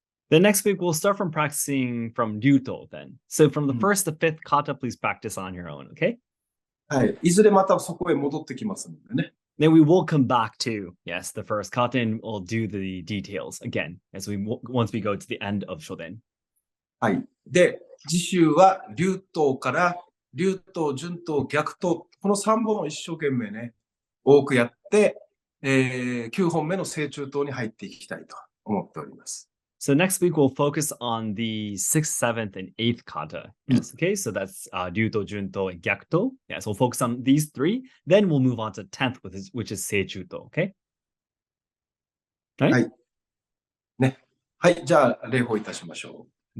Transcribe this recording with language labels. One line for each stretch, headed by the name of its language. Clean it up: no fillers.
English: Then next week we'll start from practicing from Ryuto then. So from the first to fifth kata, please practice on your own, okay?
Japanese: はい。いずれまたそこへ戻ってきますのでね。
English: Then we will come back to, yes, the first kata and we'll do the details again once we go to the end of Shoden.
Japanese: はい。で、次週は流頭から、流頭、順頭、逆頭、この3本を一生懸命ね、多くやって、9本目の正中頭に入っていきたいと思っております。
English: So next week we'll focus on the 6th, 7th, and 8th kata. Yes, okay. So that's Ryuto, Junto, and Gyakuto. Yes, we'll focus on these 3. Then we'll move on to 10th, which is Seichuto. Okay. Right?
Japanese: はい。ね。はい。じゃあ、礼法いたしましょう。